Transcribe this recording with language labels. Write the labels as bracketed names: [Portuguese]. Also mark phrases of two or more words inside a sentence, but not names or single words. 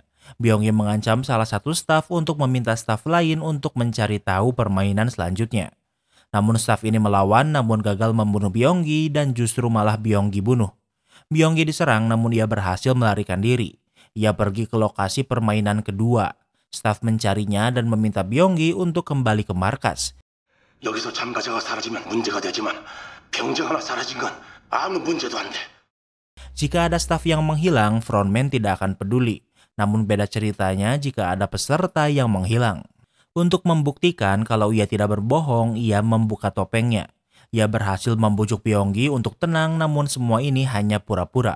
[Indonesian] Byonggi mengancam salah satu staf untuk meminta staf lain untuk mencari tahu permainan selanjutnya. Namun staf ini melawan namun gagal membunuh Byonggi dan justru malah Byonggi bunuh. Byonggi diserang namun ia berhasil melarikan diri. Ia pergi ke lokasi permainan kedua. Staf mencarinya dan meminta Byonggi untuk kembali ke markas. [Korean] 여기서 참가자가 사라지면 문제가 되지만 병정 하나 사라진 건 아무 문제도 안 돼. [Indonesian] Jika ada staf yang menghilang, frontman tidak akan peduli. Namun beda ceritanya jika ada peserta yang menghilang. Untuk membuktikan kalau ia tidak berbohong, ia membuka topengnya. Ia berhasil membujuk Byonggi untuk tenang namun semua ini hanya pura-pura.